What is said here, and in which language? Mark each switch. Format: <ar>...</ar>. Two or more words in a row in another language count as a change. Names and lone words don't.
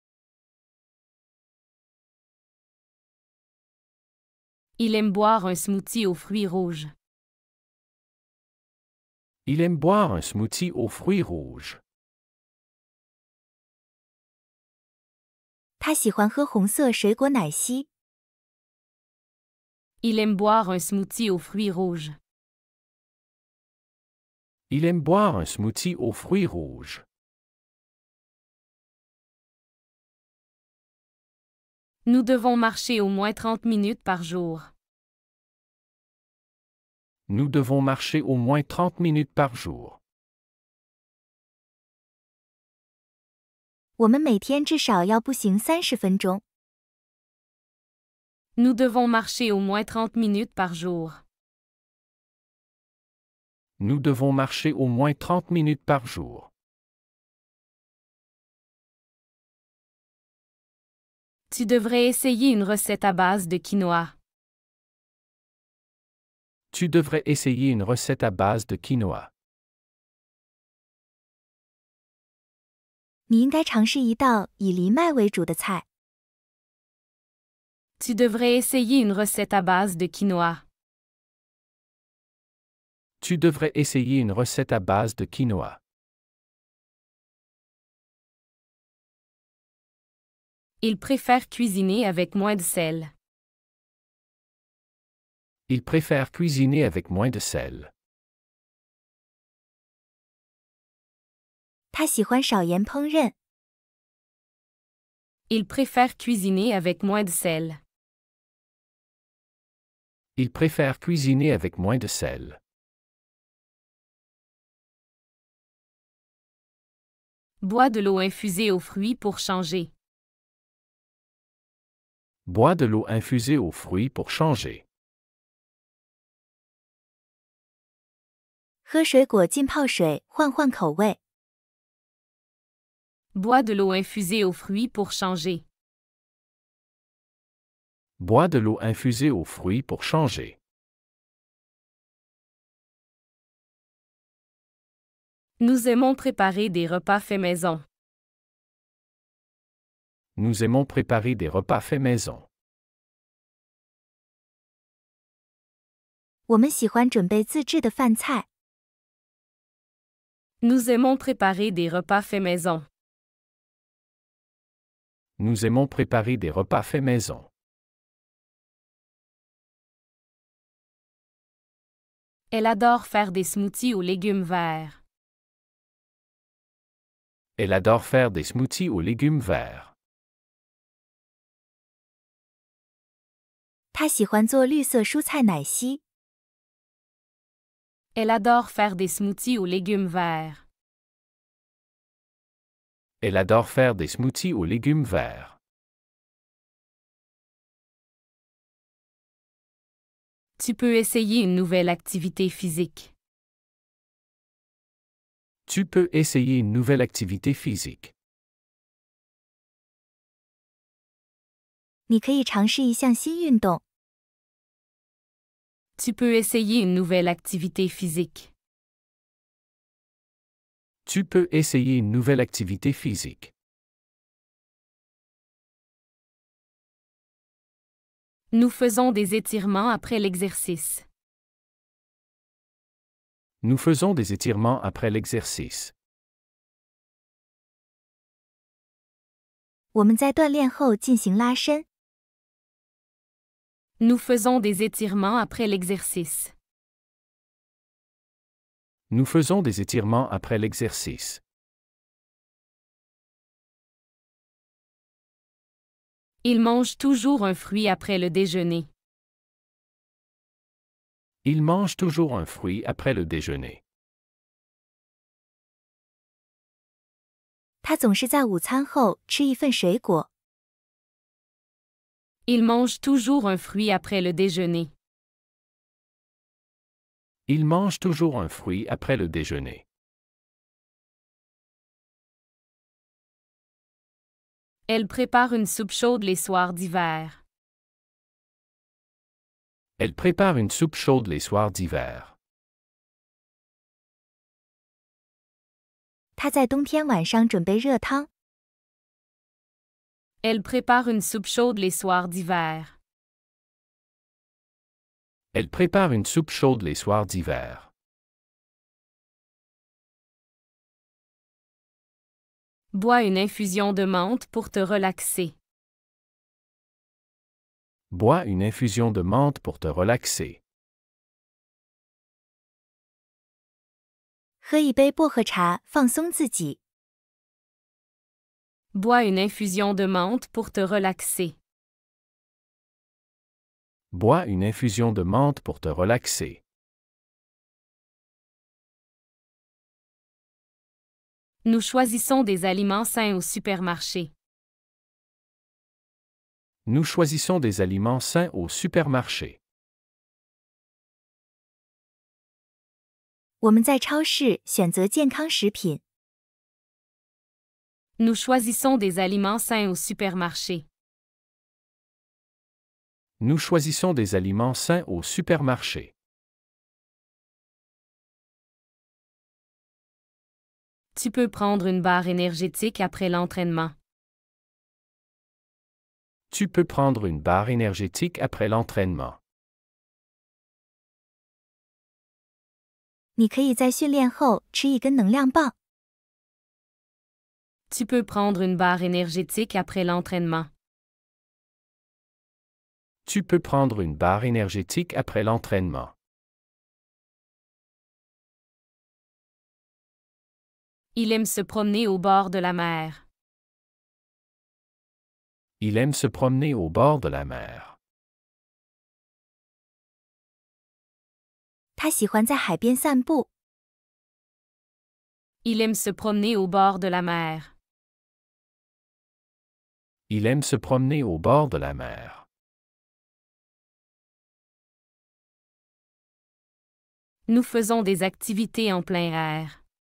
<fr>Il aime boire un smoothie aux fruits rouges. Il aime boire un smoothie aux fruits rouges.</fr> <zh>他喜欢喝红色水果奶昔。</zh> <fr>Il aime boire un smoothie aux fruits rouges. Il aime boire un smoothie aux fruits rouges. Nous devons marcher au moins 30 minutes par jour. Nous devons marcher au moins 30 minutes par jour.</fr> <zh>我们每天至少要步行30分钟。</zh> <fr>Nous devons marcher au moins 30 minutes par jour. Nous devons marcher au moins 30 minutes par jour. Tu devrais essayer une recette à base de quinoa. Tu devrais essayer une recette à base de quinoa.</fr> <zh>你应该尝试一道以藜麦为主的菜。</zh> <fr>Tu devrais essayer une recette à base de quinoa. Tu devrais essayer une recette à base de quinoa. Il préfère cuisiner avec moins de sel. Il préfère cuisiner avec moins de sel.</fr> <zh>他喜欢少盐烹饪。</zh> <fr>Il préfère cuisiner avec moins de sel. Il préfère cuisiner avec moins de sel. Bois de l'eau infusée aux fruits pour changer. Bois de l'eau infusée aux fruits pour changer.</fr> <zh>喝水果浸泡水换换口味。</zh> <fr>Bois de l'eau infusée aux fruits pour changer. Bois de l'eau infusée aux fruits pour changer. Nous aimons préparer des repas faits maison. Nous aimons préparer des repas faits maison.</fr> <zh>我们喜欢准备自制的饭菜。</zh> <fr>Nous aimons préparer des repas faits maison. Nous aimons préparer des repas faits maison. Elle adore faire des smoothies aux légumes verts. Elle adore faire des smoothies aux légumes verts.</fr> <zh>他喜欢做绿色蔬菜奶昔。</zh> <fr>Elle adore faire des smoothies aux légumes verts. Elle adore faire des smoothies aux légumes verts. Tu peux essayer une nouvelle activité physique. Tu peux essayer une nouvelle activité physique.</fr> <zh>你可以尝试一项新运动。</zh> <fr>Tu peux essayer une nouvelle activité physique. Tu peux essayer une nouvelle activité physique. Nous faisons des étirements après l'exercice. Nous faisons des étirements après l'exercice.</fr> <zh>我们在锻炼后进行拉伸。</zh> <fr>Nous faisons des étirements après l'exercice. Nous faisons des étirements après l'exercice. Il mange toujours un fruit après le déjeuner. Il mange toujours un fruit après le déjeuner.</fr> <zh>他总是在午餐后吃一份水果。</zh> <fr>Il mange toujours un fruit après le déjeuner. Il mange toujours un fruit après le déjeuner. Elle prépare une soupe chaude les soirs d'hiver. Elle prépare une soupe chaude les soirs d'hiver.</fr> <zh>他在冬天晚上准备热汤。</zh> <fr>Elle prépare une soupe chaude les soirs d'hiver. Elle prépare une soupe chaude les soirs d'hiver. Bois une infusion de menthe pour te relaxer. Bois une infusion de menthe pour te relaxer.</fr> <zh>喝一杯薄荷茶放松自己。</zh> <fr>Bois une infusion de menthe pour te relaxer. Bois une infusion de menthe pour te relaxer. Nous choisissons des aliments sains au supermarché. Nous choisissons des aliments sains au supermarché.</fr> <zh>我们在超市选择健康食品。</zh> <fr>Nous choisissons des aliments sains au supermarché. Nous choisissons des aliments sains au supermarché. Tu peux prendre une barre énergétique après l'entraînement. Tu peux prendre une barre énergétique après l'entraînement.</fr> <zh>你可以在训练后吃一根能量棒。</zh> <fr>Tu peux prendre une barre énergétique après l'entraînement. Tu peux prendre une barre énergétique après l'entraînement. Il aime se promener au bord de la mer. Il aime se promener au bord de la mer.</fr> <zh>他喜欢在海边散步。</zh> <fr>Il aime se promener au bord de la mer. Il aime se promener au bord de la mer. Nous faisons des activités en plein air.</fr>